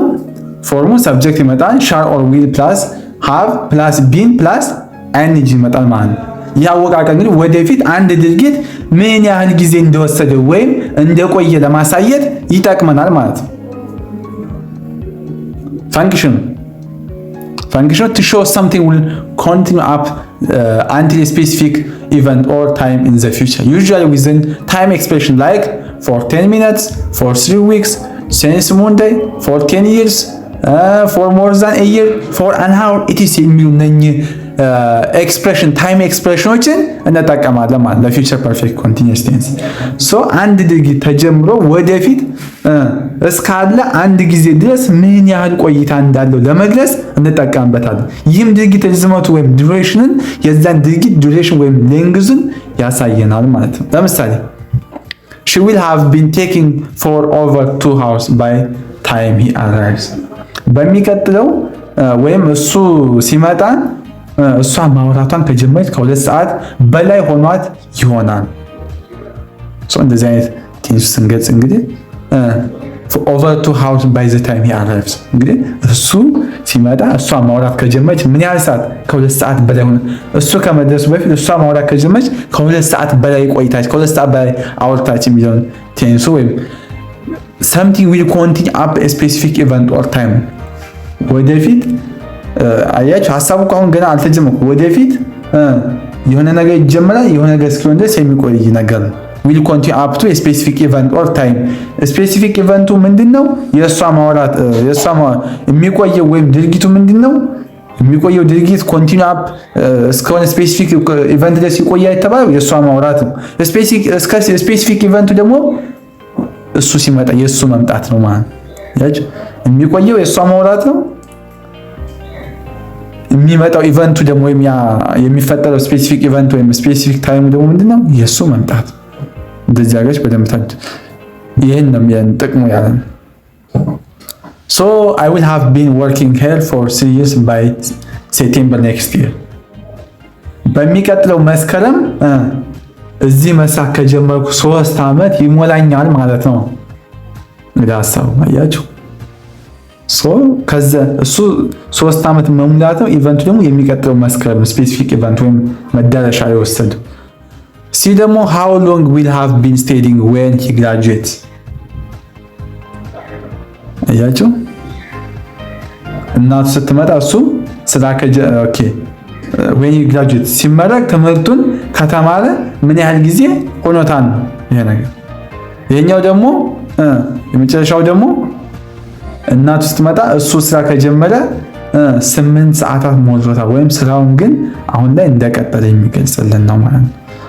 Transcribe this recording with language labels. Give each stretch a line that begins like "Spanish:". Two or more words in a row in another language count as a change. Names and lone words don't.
Amharic: ፎርሙ ሰብጀክት ይመጣል
English: shall or will plus have plus been plus ing
Amharic: ይመጣል ማለት ነው። ያወቃቀር እንግዲህ ወደፊት አንድ ድርጊት ምን ያህል ጊዜ እንደወሰደ ወይም እንደቆየ ለማሳየት ይጠቅመናል ማለት ነው። ፈንክሽኑ
English: to show something will continue up until a specific event or time in the future usually within time expression like for 10 minutes for 3 weeks since Monday for 10 years for more than a year for an hour it is
Amharic: የሚሉ
English: expression time expressions
Amharic: እንጠቀማለን ማለት
English: ለ future perfect continuous tense።
Amharic: ሶ አንድ ድርጊት ተጀምሮ ወደፊት እስካለ አንድ ጊዜ ድረስ ምን ያህል ቆይታ እንዳለው ለመግለጽ እንጠቀምበታለን። ይህም ድርጊት ርዝመቱ ወይም ዱሬሽንን የዛን ድርጊት ዱሬሽን ወይም ሌንግዙን ያሳየናል ማለት ነው። ለምሳሌ
English: she will have been taking for over 2 hours by time he arrives።
Amharic: በሚቀጥለው ወይም እሱ ሲመጣ እሷ ማውራቷን ከጀመረች ከ2 ሰዓት በላይ ሆኗት ይሆናል። እንደዚህ አይነት ቴንስ ስንገልጽ እንግዲህ
English: over 2 hours by the time he arrives
Amharic: እንግዲህ እሱ ሲመጣ እሷ ማውራት ከጀመረች ምን ያህል ሰዓት? ከ2 ሰዓት በላይ ሆነ። እሱ ከመድረሱ በፊት እሷ ማውራት ከጀመረች ከ2 ሰዓት በላይ ቆይታች፣ ከ2 ሰዓት በላይ አውርታች የሚለውን ቴንሱ ወይም
English: something will continue up a specific event or time
Amharic: ወደፊት አያችሁ ሐሳቡ አሁን ገና አልተጀመረም። ወደፊት የሆነ ነገር ይጀምራል። የሆነ ነገር እስኪሆን ድረስ የሚቆይ ነገር ነው።
English: will continue up to a specific event or time specific event
Amharic: ምንድነው? የእሷ ማውራት የሚቆየው ወይም ድርጊቱ ምንድነው? የሚቆየው ድርጊት
English: continue up
Amharic: እስከሆነ
English: specific event
Amharic: ድረስ ይቆያል የተባለው የእሷ ማውራት ነው።
English: specific event
Amharic: ደግሞ እሱ ሲመጣ የእሱ መምጣት ነው ማለት ነው። የሚቆየው የእሷ ማውራት ነው። የሚመጣው ኢቨንቱ ደግሞ ወይም የሚፈጠረው
English: specific event
Amharic: ወይም
English: specific time
Amharic: ደግሞ ምንድነው? የእሱ መምጣት። እንደዚህ አገች በደንብ ታድ ይሄን ነው ጥቅሙ ያለን።
English: So I will have been working here for 3 years by September next year።
Amharic: በሚቀጥለው መስከረም እዚህ መስራት ከጀመርኩ 3 ዓመት ይሞላኛል ማለት ነው። እንግዲህ ሐሳቡ አያችሁ። ከዛ እሱ 3 ዓመት መሙላት ነው። ኢቨንቱ ደግሞ የሚቀጥለው መስከረም
English: specific event
Amharic: ወይም መዳረሻ የወሰደው። ሲ ደግሞ
English: how long will have been studying when he graduates
Amharic: አያችሁ። እናቱ ስትመጣ እሱ ስራ ኦኬ
English: when he graduates
Amharic: ሲመረቅ ትምህርቱን ከተማረ ምን ያህል ጊዜ ሆኖታል ይሄ ነገር። ይሄኛው ደግሞ የመጨረሻው ደግሞ እናቱ ስትመጣ እሱ ስራ ከጀመረ 8 ሰዓታት ሞልቶታል ወይም ስራውን ግን አሁን ላይ እንደቀጠለ የሚገልጽልን ነው ማለት ነው።